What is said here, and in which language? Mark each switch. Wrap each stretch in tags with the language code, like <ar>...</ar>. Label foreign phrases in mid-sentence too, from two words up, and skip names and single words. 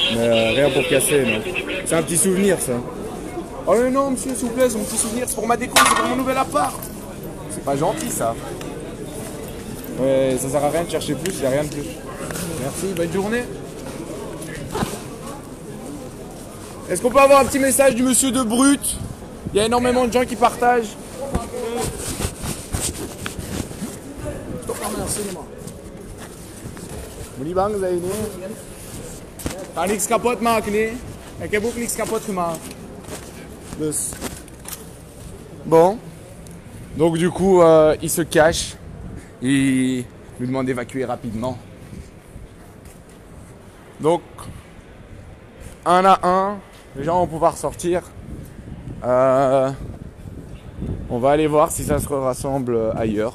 <fr>Mais rien pour casser, non. C'est un petit souvenir ça. Oh non monsieur, s'il vous plaît, c'est mon petit souvenir, c'est pour ma déco, c'est pour mon nouvel appart. C'est pas gentil ça. Ouais, ça sert à rien de chercher plus, il n'y a rien de plus. Merci, bonne journée. Est-ce qu'on peut avoir un petit message du monsieur de Brut? Il y a énormément de gens qui partagent.</fr> <nl>Moet je bang zijn, nee? Ga niks kapot maken, nee? Ik heb ook niks kapot gemaakt. Dus.</nl> <fr>Bon. Donc du coup, il se cache. Il nous demande d'évacuer rapidement. Donc, un à un, les gens vont pouvoir sortir. On va aller voir si ça se rassemble ailleurs.</fr>